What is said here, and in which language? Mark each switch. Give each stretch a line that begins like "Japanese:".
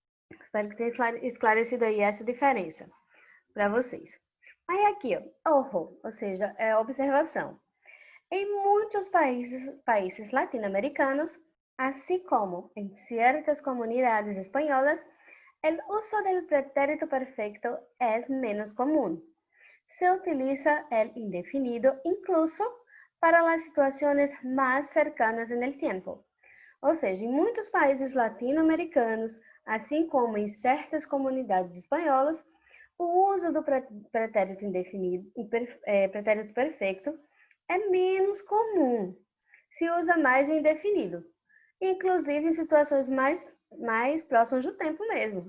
Portuguese: Espero que tenha esclarecido aí essa diferença para vocês. Aí aqui, ó, ou seja, é observação.
Spanish: Em muitos países latino-americanos, así como en ciertas comunidades españolas, el uso del pretérito perfecto es menos común. Se utiliza el indefinido incluso para las situaciones más cercanas en el tiempo.
Portuguese: Ou seja, em muitos países latino-americanos, assim como em certas comunidades espanholas, o uso do pretérito indefinido, pretérito perfeito, é menos comum. Se usa mais o indefinido, inclusive em situações mais próximas do tempo mesmo.